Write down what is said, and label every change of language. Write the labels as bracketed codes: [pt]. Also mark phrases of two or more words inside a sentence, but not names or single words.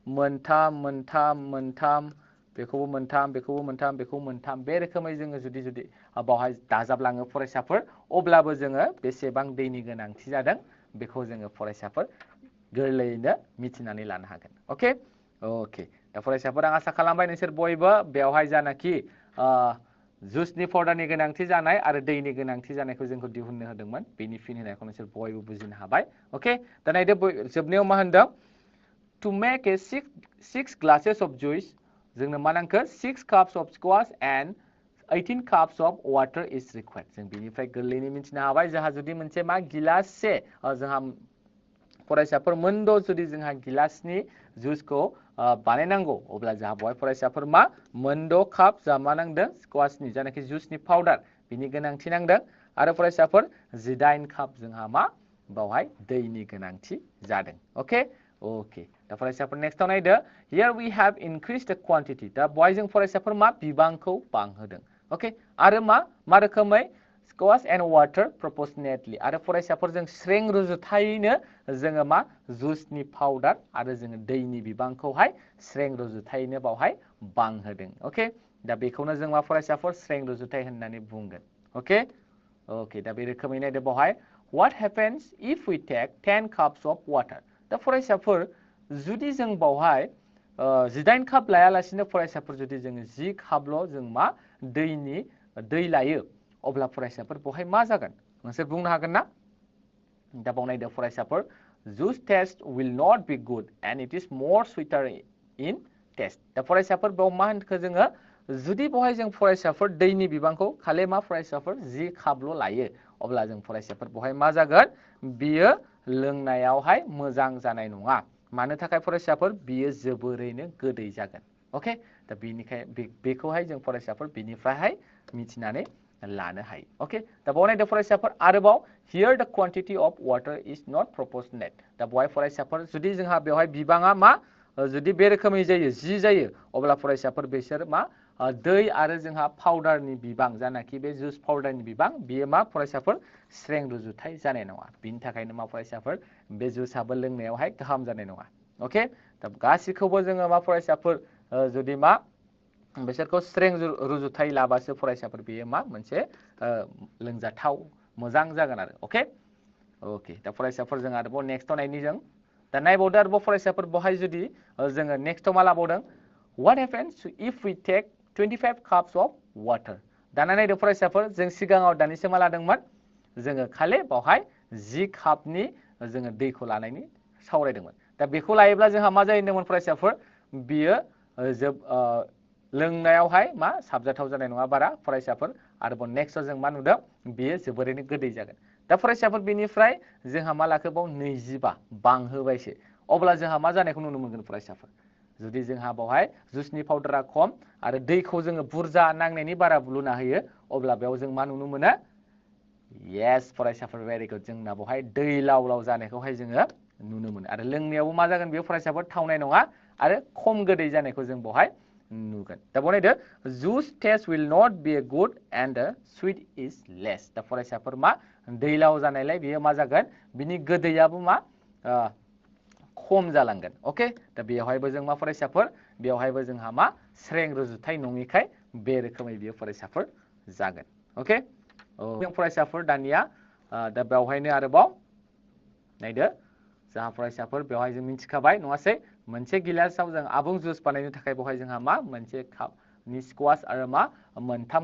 [brx] मोनथाम बेखौबो मोनथाम बे रोखोमै जोङो जुदि बावहाय दाजाबलाङो फरायसाफोर अब्लाबो जोङो बेसेबां दैनि गोनांथि जादों बेखौ जोङो फरायसाफोर गोरलैयैनो मिथिनानै लानो हागोन ओके दा फरायसाफोर आं आसा खालामबाय नोंसोर बयबो बेवहाय जानाखि जुसनि पाउडारनि गोनांथि जानाय आरो दैनि गोनांथि जानायखौ जोंखौ दिहुननो होदोंमोन बेनि फिन होनायखौ नोंसोर बयबो बुजिनो हाबाय ओके दा नायदो जोबनायाव मा होनदों [en] to make a 6 glasses of juice [brx] जोंनो मा नांखो [en] 6 cups of squash and 18 cups of water is required [brx] जों बिनिफ्राय गोरलैयैनो मिथिनो हाबाय जोंहा जुदि मोनसे मा गिलाससे जोंहा फरायसाफोर मोनद' जुदि जोंहा गिलासनि जुसखौ बानायनांगौ अब्ला जोंहा बावहाय फरायसाफोर मा मोनद' काप जोंहा मा नांदों स्क्वाशनि जानाखि जुसनि पाउडार बिनि गोनांथि नांदों आरो फरायसाफोर 18 काप जोंहा मा बावहाय दैनि गोनांथि जादों ओके दा फरायसाफोर नेक्स्टआव नायदो [en] here we have increased the quantity [brx] दा बावहाय जों फरायसाफोर मा बिबांखौ बांहोदों ओके आरो मा रोखोमै [en] squash and water proportionately [brx] आरो फरायसाफोर जों स्रें रुजुथायैनो जोङो मा जुसनि पाउडार आरो जोङो दैनि बिबांखौहाय स्रें रुजुथायैनो बावहाय बांहोदों ओके दा बेखौनो जों मा फरायसाफोर स्रें रुजुथाय होननानै बुंगोन ओके दा बे रोखोमै नायदो बावहाय [en] what happens if we take 10 cups of water [brx] दा फरायसाफोर जुदि जों बावहाय 18 काप लायालासिनो फरायसाफोर जुदि जोङो 10 कापल' जों मा दै लायो अब्ला फरायसाफोर बावहाय मा जागोन नोंसोर बुंनो हागोन ना दा बाव नायदो फरायसाफोर [en] juice taste will not be good and it is more sweeter in taste [brx] दा फरायसाफोर बाव मा होनखो जोङो जुदि बावहाय जों फरायसाफोर दैनि बिबांखौ खालि मा फरायसाफोर 10 कापल' लायो अब्ला जों फरायसाफोर बावहाय मा जागोन बियो लोंनायावहाय मोजां जानाय नङा मानो थाखाय फरायसाफोर बियो जोबोरैनो गोदै जागोन ओके दा बेखौहाय जों फरायसाफोर बिनिफ्रायहाय मिथिनानै लानो हायो ओके दा बाव नायदो फरायसाफोर आरोबाव [en] here the quantity of water is not proportionate [brx] दा बावहाय फरायसाफोर जुदि जोंहा बेवहाय बिबाङा मा जुदि बे रोखोमै जायो 10 जायो अब्ला फरायसाफोर बिसोर मा दै आरो जोंहा पाउडारनि बिबां जानाखि बे जुस पाउडारनि बिबां बियो मा फरायसाफोर स्रें रुजुथाय जानाय नङा बिनि थाखायनो मा फरायसाफोर बे जुसाबो लोंनायावहाय गाहाम जानाय नङा ओके दा गासिखौबो जोङो मा फरायसाफोर जुदि मा बिसोरखौ स्रें रुजुथाय लाबासो फरायसाफोर बेयो मा मोनसे लोंजाथाव मोजां जागोन आरो अके ओके दा फरायसाफोर जों आरोबाव नेक्स्टआव नायनि जों दा नायबावदो आरोबाव फरायसाफोर बहाय जुदि जोङो नेक्स्टआव मा लाबावदों [en] what happens if we take 25 cups of water [brx] दाना नायदो फरायसाफोर जों सिगाङाव दानिसो मा लादोंमोन जोङो खालि बावहाय 10 कापनि जोङो दैखौ लानायनि सावरायदोंमोन दा बेखौ लायोब्ला जोंहा मा जायो होनदोंमोन फरायसाफोर बियो लोंनायावहाय मा साबजाथाव जानाय नङा बारा फरायसाफोर आरोबाव नेक्स्टआव जों मा नुदों बियो जोबोरैनो गोदै जागोन दा फरायसाफोर बेनिफ्राय जोंहा मा लाखो बाव 25 बांहोबायसो अब्ला जोंहा मा जानायखौ नुनो मोनगोन फरायसाफोर जुदि जोंहा बावहाय जुसनि पाउडारा खम आरो दैखौ जोङो बुरजा नांनायनि बारा लुना होयो अब्ला बेयाव जों मा नुनो मोनो yes फरायसाफोर [en] very good [brx] जोंना बावहाय दै लाव लाव जानायखौहाय जोङो नुनो मोनो आरो लोंनायावबो मा जागोन बेयो फरायसाफोर थावनाय नङा आरो खम गोदै जानायखौ जों बावहाय नुगोन दा बनायदो [en] juice taste will not be good and the sweet is less [brx] दा फरायसाफोर मा दैलाव जानायलाय बेयो मा जागोन बिनि गोदैयाबो मा खम जालांगोन ओके दा बेयावहायबो जों मा फरायसाफोर बेयावहायबो जोंहा मा स्रें रुजुथाय नङिखाय बे रोखोमै बियो फरायसाफोर जागोन ओके जों फरायसाफोर दानिया दा बेवहायनो आरोबाव नायदो जोंहा फरायसाफोर बेवहाय जों मिथिखाबाय नङासै मोनसे गिलासाव जों आबुं जुस बानायनो थाखाय बेवहाय जोंहा मा मोनसे कापनि स्क्वाश आरो मा मोनथाम